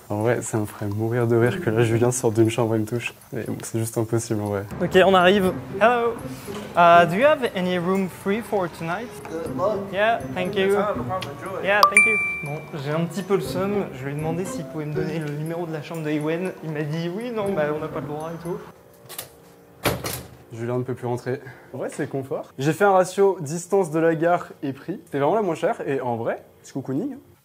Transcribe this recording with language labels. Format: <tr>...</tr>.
<fr>En vrai, ça me ferait mourir de rire que là, Julien sorte d'une chambre et me touche. Mais bon, c'est juste impossible en vrai. Ok, on arrive. Hello.</fr> <en>Do you have any room free for tonight? Yeah, thank you. Yeah, thank you.</en> <fr>Bon, j'ai un petit peu le seum. Je lui ai demandé s'il pouvait me donner le numéro de la chambre de Ewen. Il m'a dit oui, non, bah on n'a pas le droit et tout. Julien ne peut plus rentrer. En vrai, c'est confort. J'ai fait un ratio distance de la gare et prix. C'était vraiment la moins chère. Et en vrai, c'est cocooning.</fr>